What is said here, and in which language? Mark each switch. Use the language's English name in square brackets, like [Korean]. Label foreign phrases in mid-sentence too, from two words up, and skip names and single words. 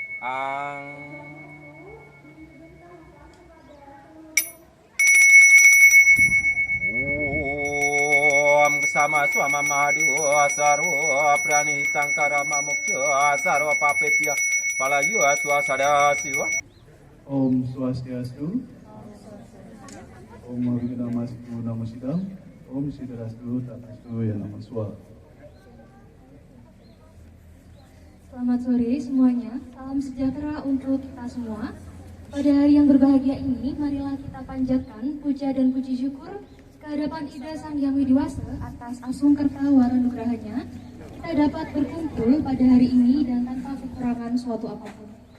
[Sanskrit] Ang Om Sama Swama Mahadiwa Sarwa Pranihitang Karama Mukha Sarwa Papepya Palayu Swasada Siwa. Om Swastiastu. Om Abhinamastu Namasidam. Om Siddharastu Tatastu Yanamaswa. [Indonesian] Selamat sore semuanya. Salam sejahtera untuk kita semua. Pada hari yang berbahagia ini, marilah kita panjatkan puja dan puji syukur kehadapan Ida Sang Hyang Widiwasa atas asungkerta waranugrahanya. Kita dapat berkumpul pada hari ini dan tanpa kekurangan suatu apapun.